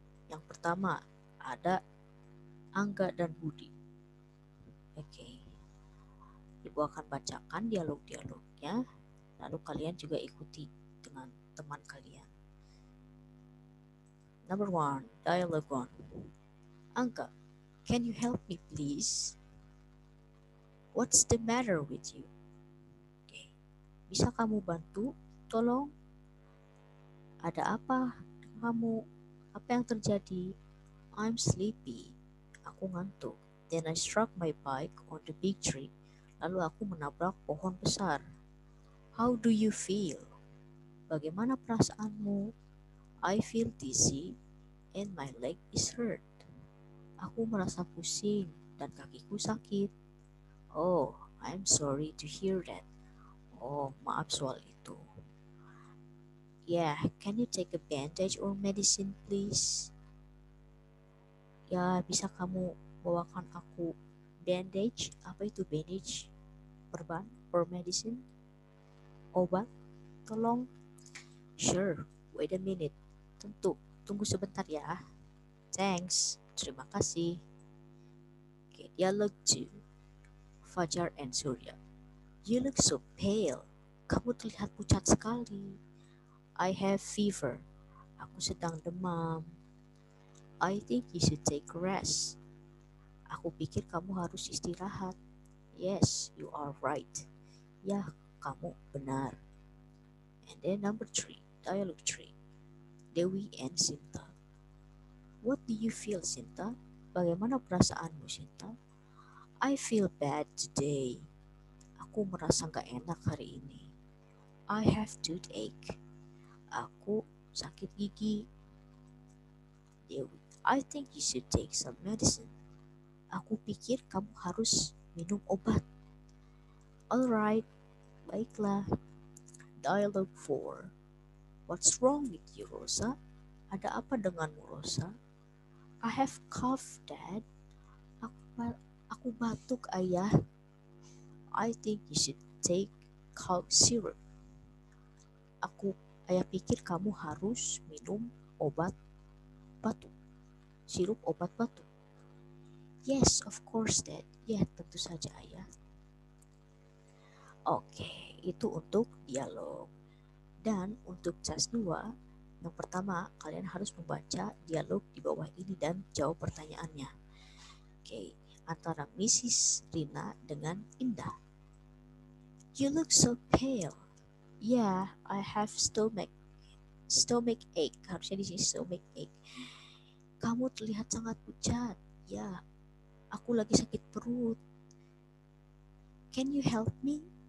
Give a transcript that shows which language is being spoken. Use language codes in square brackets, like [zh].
[id] Yang pertama ada Angga dan Budi. Oke. Ibu akan bacakan dialog-dialognya, lalu kalian juga ikuti dengan teman kalian. [en] Number 1, dialogue 1. Angga, can you help me please? What's the matter with you? [id] Okay. Bisa kamu bantu? Tolong. Ada apa kamu? Apa yang terjadi? [en] I'm sleepy. [id] Aku ngantuk. [en] Then I struck my bike on the big tree. [id] Lalu aku menabrak pohon besar. [en] How do you feel? [id] Bagaimana perasaanmu? [en] I feel dizzy and my leg is hurt. [id] Aku merasa pusing dan kakiku sakit. [en] Oh, I'm sorry to hear that. [id] Oh, maaf soal itu. [en] Yeah, can you take a bandage or medicine please? [id] Ya, bisa kamu bawakan aku bandage? Apa itu bandage? Perban? [en] Or medicine? [id] Obat? Tolong. [en] Sure, wait a minute. [id] Tentu, tunggu sebentar ya. [en] Thanks, [id] terima kasih. [en] Okay, dialog 2. Fajar and Surya. You look so pale. [id] Kamu terlihat pucat sekali. [en] I have fever. [id] Aku sedang demam. [en] I think you should take a rest. [id] Aku pikir kamu harus istirahat. [en] Yes, you are right. [id] Ya, kamu benar. [en] And then number 3, dialogue 3. Dewi and Sinta. What do you feel, Sinta? [id] Bagaimana perasaanmu, Sinta? [en] I feel bad today. [id] Aku merasa gak enak hari ini. [en] I have toothache. [id] Aku sakit gigi. [en] Dewi, I think you should take some medicine. [id] Aku pikir kamu harus minum obat. [en] Alright, [id] baiklah. [en] Dialogue 4. What's wrong with you, Rosa? [id] Ada apa denganmu, Rosa? [en] I have cough, Dad. [id] Aku batuk, Ayah. [en] I think you should take cough syrup. [id] Ayah pikir kamu harus minum obat batuk. Sirup obat batuk. [en] Yes, of course, Dad. [id] Ya, tentu saja, Ayah. Oke, itu untuk dialog. Dan untuk cas 2, yang pertama kalian harus membaca dialog di bawah ini dan jawab pertanyaannya. Oke, antara Mrs. Rina dengan Indah. [en] You look so pale. Yeah, I have stomach ache. [id] Harusnya di sini stomach ache. Kamu terlihat sangat pucat. Ya, aku lagi sakit perut. [en] Can you help me?